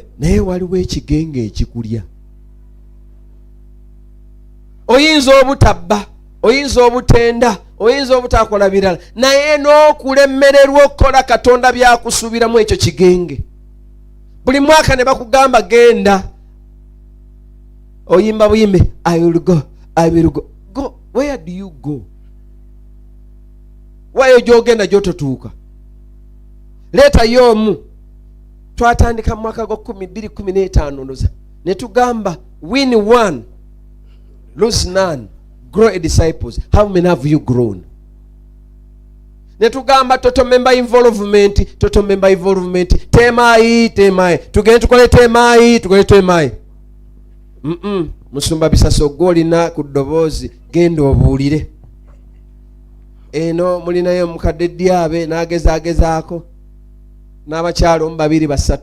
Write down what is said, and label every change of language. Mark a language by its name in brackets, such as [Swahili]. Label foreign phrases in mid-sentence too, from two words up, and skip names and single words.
[Ganda] Naye waliwo ekigenge ekikulya. Oyinza obutabba, oyinza obutenda, oyinza obutakola birala, naye n'okulemererwa okukola Katonda byakusuubiramu ekyo kigenge. Buli mwaka ne bakugamba genda, oyimba buyimbe, [English] I will go. Go, where do you go? [Ganda] Wayo gyogenda gyototuuka. Leeta y'omu. Twatandika mu mwaka gwa 2015 ne tugamba [English] win one, lose none, grow a disciples. How many have you grown? [Ganda] Netugamba [English] total member involvement. [Ganda] Temayi. Tugende tukole temayi. Musumba Bisaso golina ku ddoboozi, genda obuulire. Eno mulinayo mukadde Dyabe n'agezaako. N'abakyalo 2-3.